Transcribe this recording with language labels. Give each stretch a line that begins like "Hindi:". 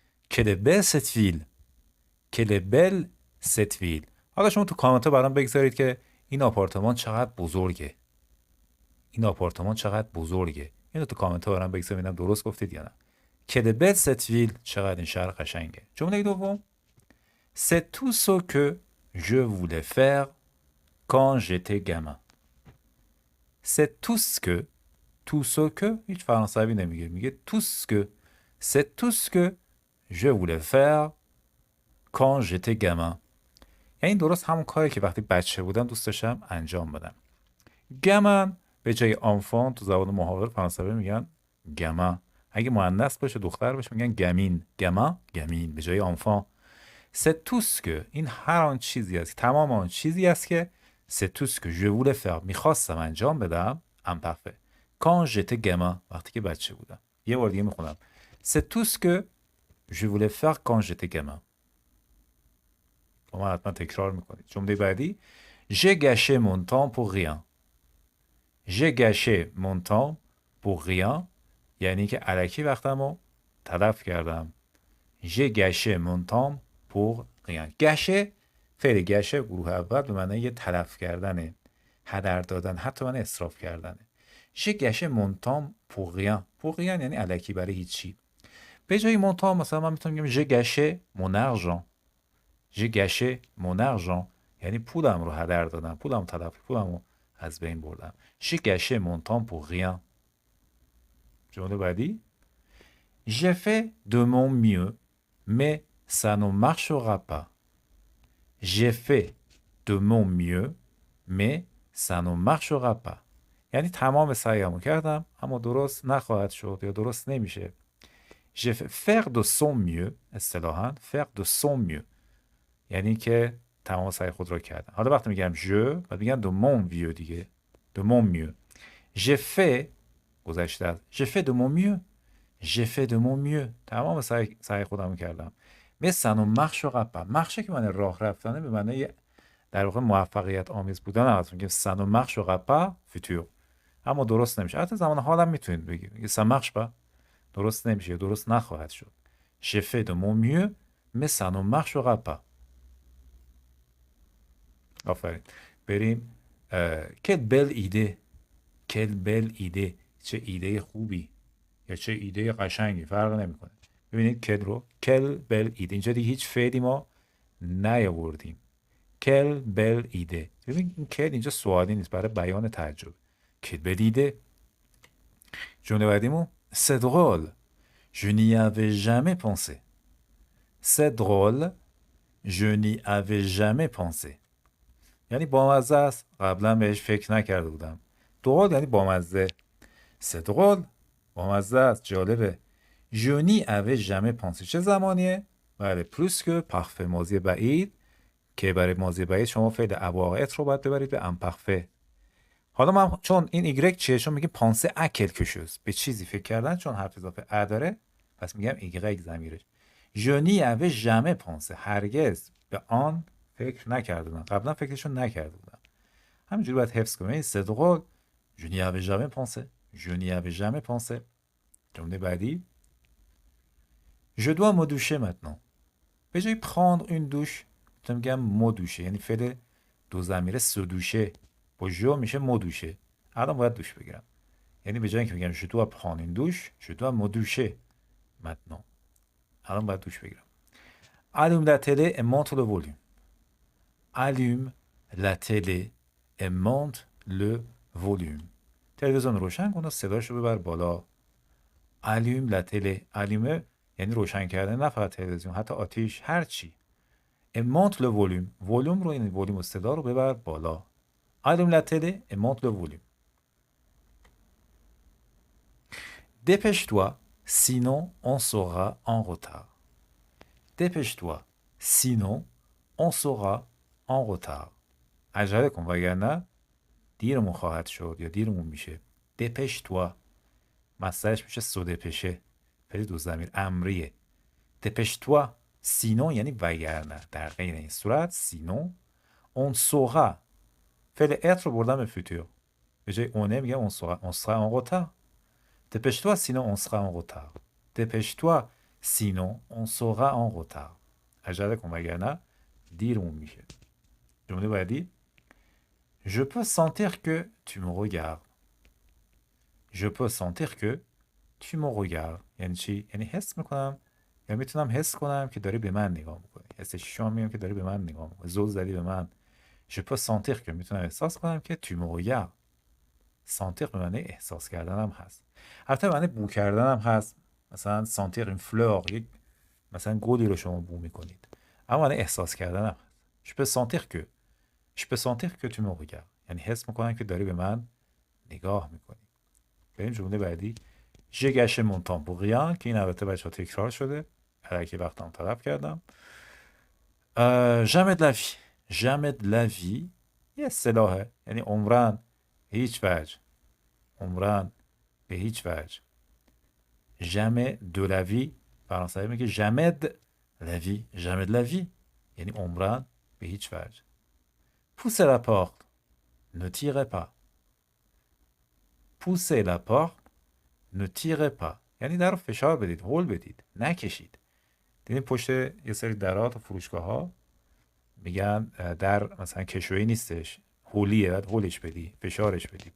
French: کل بل ست ویل، کل بل ست ویل.
Persian: حالا شما تو کامنت ها برام بگذارید که این آپارتمان چقدر بزرگه. این آپارتمان چقدر بزرگه. اینو تو کامنت ها برام بگذارید ببینم درست گفتید یا نه.
French: کل بل ست ویل،
Persian: چقدر این شهر قشنگه. جمله دوم.
French: C'est tout ce que je voulais faire quand j'étais gamin. C'est tout ce que، tout ce que
Persian: هیچ فرانسوی نمیگه، میگه
French: tout ce que. C'est tout ce que je voulais faire quand j'étais gamin.
Persian: یعنی درست همون کاری که وقتی بچه بودم دوست داشتم انجام بدم. گمن به جای آنفان تو زبان محاور فرانسوی میگن گما. اگه مؤنث باشه دختر باشه میگن گمین. گما گمین به جای آنفان.
French: C'est tout ce que،
Persian: این هر آن چیزی است، تمام آن چیزی است که
French: c'est tout ce que je voulais faire،
Persian: میخواستم انجام بدم. imparfait.
French: Quand j'étais gamin،
Persian: وقتی که بچه بودم. یه بار دیگه میخونم.
French: C'est tout ce que je voulais faire quand j'étais gamin.
Persian: با من حتما تکرار میکنید. جمله بعدی.
French: J'ai gâché mon temps pour rien. J'ai gâché mon temps pour rien
Persian: یعنی که الکی وقتمو تلف کردم.
French: J'ai gâché mon temps pour rien.
Persian: گشه فعل گشه گروه اول به معنی یه تلف کردنه، هدر دادن، حتی معنی اصراف کردنه.
French: J'ai gâché mon temps pour rien. pour rien
Persian: یعنی الکی، برای هیچی. به جای
French: mon temps
Persian: مثلا من میتونم بگم
French: j'ai gâché mon argent. j'ai gâché mon argent
Persian: یعنی پولم رو هدر دادم، پولم تلف، پولم رو از بین بردم.
French: j'ai gâché mon temps pour rien.
Persian: جمله بعدی.
French: j'ai fait de mon mieux mais ça ne marchera pas. j'ai fait de mon mieux mais ça ne marchera pas
Persian: یعنی تمام سعیمو کردم اما درست نخواهد شد یا درست نمیشه.
French: j'ai fait faire de son mieux،
Persian: اصطلاحاً
French: faire de son mieux
Persian: یعنی که تمام سعی خود را کردم. حالا وقتی میگم je بعد میگم
French: de mon vieux
Persian: دیگه.
French: de mon mieux. j'ai fait
Persian: گذشته است.
French: j'ai fait de mon mieux. j'ai fait de mon mieux
Persian: تمام سعی خودم کردم.
French: mais ça ne marchera pas.
Persian: marche که معنی راه رفتنه، به معنی در واقع موفقیت آمیز بودن هست. میگیم
French: ça ne marchera pas
Persian: futur، اما درست نمیشه. حتی زمان حالم میتونید بگید
French: ça marche pas،
Persian: درست نمیشه یا درست نخواهد شد.
French: j'ai fait de mon mieux mais ça ne marchera pas.
Persian: آفرین. بریم.
French: quelle belle idée. quelle belle idée.
Persian: چه ایده خوبی یا چه ایده قشنگی، فرق نمیکنه. ببینید کل رو،
French: کل بل ایده،
Persian: اینجا دیگه هیچ فعلی ما نیاوردیم.
French: کل بل ایده.
Persian: ببین این کل اینجا سوالی نیست، برای بیان تعجب.
French: کل بل ایده.
Persian: جمله بعدیمون.
French: c'est drôle je n'y avais jamais pensé. c'est drôle je n'y avais jamais pensé
Persian: یعنی بامزه است، قبلا بهش فکر نکرده بودم. drôle یعنی بامزه.
French: c'est drôle
Persian: بامزه است، جالبه.
French: je n'y avais jamais pensé
Persian: چه زمانیه؟ بله plus que parfait ماضی بعید که برای ماضی بعید شما فعل اباقیت رو باید ببرید به امپرفه. حالا من چون این ایگرگ چیه؟ چون میگه پانسه ا کلکو شوز، به چیزی فکر کردن، چون حرف اضافه ا داره پس میگم ایگرگ ضمیرش.
French: je n'y avais jamais pensé
Persian: هرگز به آن فکر نکرده بودم، قبلا فکرشو نکرده بودم. همینجوری باید حفظ کنیم.
French: c'est drôle je n'y avais jamais pensé. je n'y avais jamais pensé.
Persian: جمله بعدی.
French: je dois me doucher maintenant.
Persian: به جای
French: prendre une douche
Persian: میتونم میگم مدوشه، یعنی فعل دو ضمیره سدوشه با جو میشه مدوشه. الان باید دوش بگیرم، یعنی به جای اینکه میگم
French: je dois prendre une douche je dois me doucher maintenant.
Persian: الان باید دوش بگیرم.
French: allume la télé et monte le volume. allume la télé et monte le volume.
Persian: تلویزیون روشن کن و صداشو ببر بالا.
French: allume la télé.
Persian: allume یعنی روشن کردن، نه فقط تلویزیون، حتی آتیش، هر چی.
French: et monte le volume.
Persian: volume رو یعنی volume و صدا رو ببر بالا.
French: allume la télé et monte le volume. Dépêche-toi, sinon on sera en retard. Dépêche-toi, sinon on sera en retard.
Persian: عجله کن وگرنه دیرمون خواهد شد یا دیرمون میشه.
French: Dépêche-toi
Persian: مصدرش میشه
French: se dépêcher.
Persian: فعل دو ضمیر امریه.
French: Dépêche-toi sinon
Persian: یعنی وگرنه، در غیر این صورت
French: sinon on saura.
Persian: فعل être رو بردم به فوتور، به جای اونه میگم
French: on sera en retard. Dépêche-toi sinon on sera en retard. Dépêche-toi sinon on sera en retard.
Persian: عجله کن وگرنه دیرمون میشه. جمله بعدی
French: Je peux sentir que tu me regardes. Je peux sentir que tu me regardes.
Persian: یعنی چی؟ یعنی حس میکنم یا میتونم حس کنم که داری به من نگاه میکنی. حس شما میگم که داری به من نگاه میکنی. زل زدی به من.
French: Je peux sentir que
Persian: میتونم احساس کنم که
French: tu me regardes.
Persian: sentir به معنی احساس کردن هم هست. البته به معنی بو کردن هم هست. مثلا
French: sentir une fleur،
Persian: یک مثلا گلی رو شما بو میکنید. اما معنی احساس کردن هم هست.
French: Je peux sentir que Je peux sentir que tu me regardes.
Persian: یعنی حس میکنم که داری به من نگاه میکنی. بریم جمله بعدی.
French: J'ai gâché mon temps pour rien
Persian: که این البته بچه‌ها تکرار شده. هرکی وقتم طلب کردم.
French: Jamais de la vie. Jamais de la vie
Persian: یه اصطلاحه. یعنی عمرن هیچ وجه. عمرن به هیچ وجه.
French: Jamais de la vie
Persian: فرانسوی میگه
French: jamais de la vie. Jamais de la vie
Persian: یعنی عمرن به هیچ وجه.
French: Poussez la porte. Ne tirez pas. Poussez la porte. Ne tirez pas.
Persian: یعنی در رو فشار بدید، هول بدید، نکشید. دیدین پشت یه سری درات و فروشگاه ها میگن در مثلا کشویی نیستش، هولیه، باید هولش بدی، فشارش بدی.